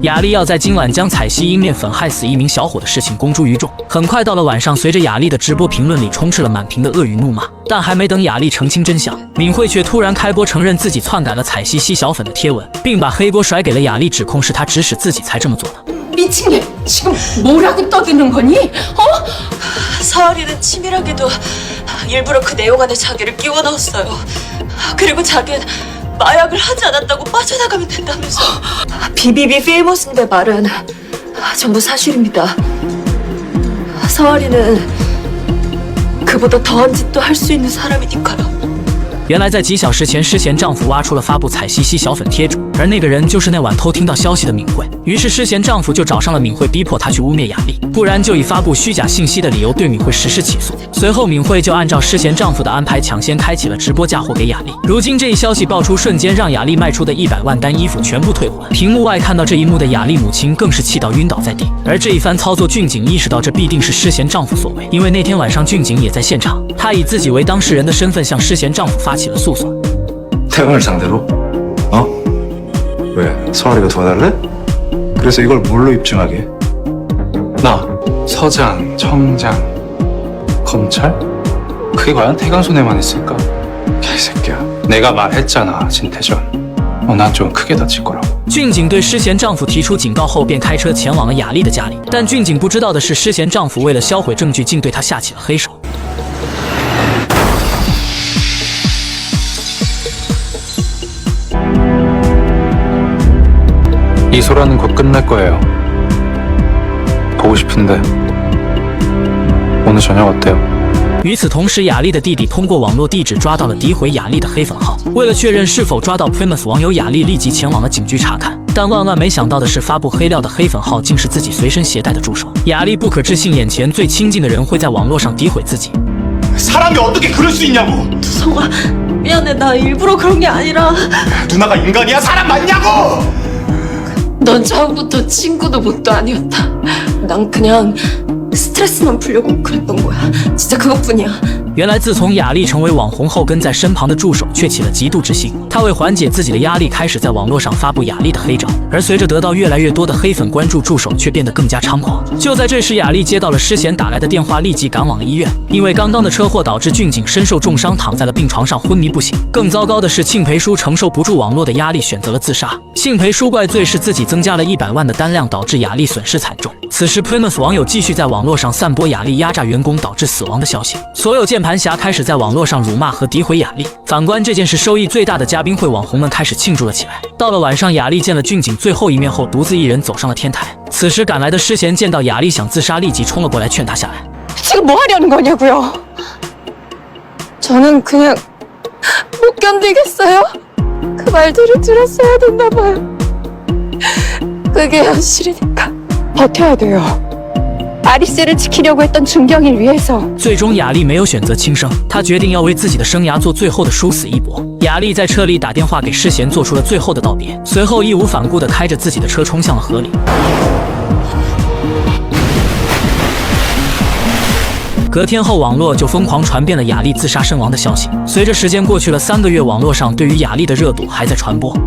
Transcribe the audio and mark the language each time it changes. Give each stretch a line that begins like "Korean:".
Chinese: 雅丽要在今晚将彩西因面粉害死一名小伙的事情公诸于众。很快到了晚上，随着雅丽的直播，评论里充斥了满屏的恶语怒骂。但还没等雅丽澄清真相，敏慧却突然开播承认自己篡改了彩西吸小粉的贴文，并把黑锅甩给了雅丽，指控是她指使自己才这么做的。
Korean: 미친년, 지금 뭐라고 떠드는 거니? 어? 서아리는 치밀하게도 일부러 그 내용 안에 자기를 끼워 넣었어요. 그리고 자기는 마약을 하지 않았다고 빠져나가면 된다면서. 비비비 페이머스인데 말은 전부 사실입니다. 서아리는 그보다 더한 짓도 할 수 있는 사람이니까요.
Chinese: 原来在几小时前，诗贤丈夫挖出了发布彩西吸小粉贴主，而那个人就是那晚偷听到消息的敏慧。于是诗贤丈夫就找上了敏慧，逼迫她去污蔑雅丽，不然就以发布虚假信息的理由对敏慧实施起诉。随后敏慧就按照诗贤丈夫的安排，抢先开启了直播嫁祸给雅丽。如今这一消息爆出，瞬间让雅丽卖出的100万单衣服全部退还。屏幕外看到这一幕的雅丽母亲更是气到晕倒在地。而这一番操作，俊景意识到这必定是诗贤丈夫所为，因为那天晚上俊景也在现场，他以自己为当事人的身份向诗贤丈夫发起了诉讼。
Korean: 태광을 상대로? 왜? 서아리가 도와달래? 그래서 이걸 뭘로 입증하게? 나 서장, 청장, 검찰? 그게 과연 태강 손에만 있을까? 개새끼야. 내가 말했잖아, 진태전. 난 좀 크게 다칠 거라고.
Chinese: 俊景对诗贤丈夫提出警告后，便开车前往了雅丽的家里。但俊景不知道的是，诗贤丈夫为了销毁证据，竟对她下起了黑手。
Korean: 이 소란은 곧 끝날 거예요. 보고 싶은데 오늘 저녁 어때요?
Chinese: 与此同时，雅丽的弟弟通过网络地址抓到了诋毁雅丽的黑粉号。为了确认是否抓到 Primus 网友，雅丽立即前往了警局查看。但万万没想到的是，发布黑料的黑粉号竟是自己随身携带的助手。雅丽不可置信，眼前最亲近的人会在网络上诋毁自己。
Korean: 사람이 어떻게 그럴 수 있냐고! 성아, 미안해. 나 일부러 그런 게 아니라. 누나가 인간이야? 사람 맞냐고! 넌 처음부터 친구도 뭣도 아니었다. 난 그냥 스트레스만 풀려고 그랬던 거야. 진짜 그것뿐이야.
Chinese: 原来，自从雅丽成为网红后，跟在身旁的助手却起了嫉妒之心。他为缓解自己的压力，开始在网络上发布雅丽的黑照。而随着得到越来越多的黑粉关注，助手却变得更加猖狂。就在这时，雅丽接到了诗贤打来的电话，立即赶往了医院。因为刚刚的车祸导致俊景身受重伤，躺在了病床上昏迷不醒。更糟糕的是，庆培书承受不住网络的压力，选择了自杀。幸培书怪罪是自己增加了100万的单量，导致雅丽损失惨重。此时 ，Primus 网友继续在网络上散播雅丽压榨员工导致死亡的消息。所有键盘侠开始在网络上辱骂和诋毁雅丽。反观这件事收益最大的嘉宾会，网红们开始庆祝了起来。到了晚上，雅丽见了俊景最后一面后，独自一人走上了天台。此时赶来的诗贤见到雅丽想自杀，立即冲了过来劝她下来。
Korean: 지금 뭐 하려는 거냐고요? 저는 그냥 못 견디겠어요. 그 말들을 들었어야 됐나 봐요. 그게 현실이니까 버텨야 돼요. 아리스를 지키려고 했던 준경이를 위해서.
Chinese: 最终，雅丽没有选择轻生，她决定要为自己的生涯做最后的殊死一搏。雅丽在车里打电话给诗贤，做出了最后的道别，随后义无反顾地开着自己的车冲向了河里。隔天后，网络就疯狂传遍了雅丽自杀身亡的消息。随着时间过去了3个月，网络上对于雅丽的热度还在传播。